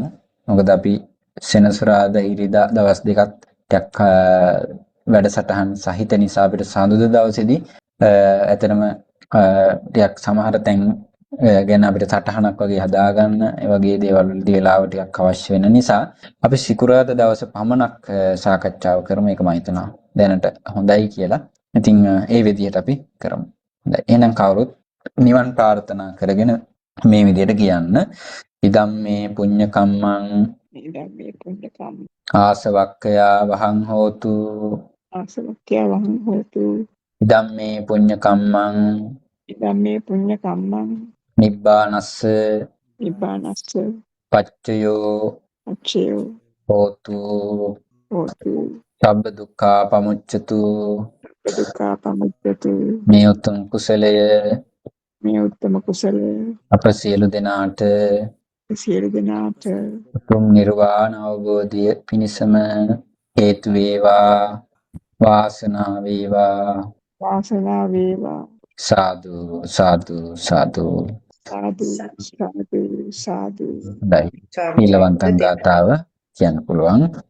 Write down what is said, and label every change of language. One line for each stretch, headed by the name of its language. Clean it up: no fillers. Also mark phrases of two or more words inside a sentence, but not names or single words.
Sinhala: මොකද අපි සෙනසුරාදා ඉරිදා දවස් දෙකක් ටිකක් වැඩසටහන් සහිත නිසා අපිට සඳුදා දවසේදී ඇත්තටම ටිකක් සමහර තැන් ගැන අපිට සටහනක් වගේ හදාගන්න ඒ වගේ දේවල් වලදී වෙලාව ටිකක් අවශ්‍ය වෙන නිසා අපි සිකුරාදා දවස පමණක් සාකච්ඡාව කරමු. ඒක මම හිතනවා දැනට හොඳයි කියලා. ඉතින් ඒ විදිහට අපි කරමු. හොඳයි. එහෙනම් කවුරුත් නිවන් ප්‍රාර්ථනා කරගෙන මේ විදිහට කියන්න.
Pali: ඉදම් මේ පුඤ්ඤ කම්මං ආසවක්ඛයා වහං හෝතු ඉදම් මේ පුඤ්ඤ කම්මං නිබ්බානස්ස පච්චයෝ හෝතු සබ්බ දුක්ඛා පමුච්චතු
Sinhala: මේ උතුම් කුසලය අප සියලු දෙනාට උතුම් නිර්වාණ අවබෝධය පිණිසම හේතු වේවා වාසනාව වේවා සාදු ඊළවන්තං ගාතාව කියන්න පුළුවන්.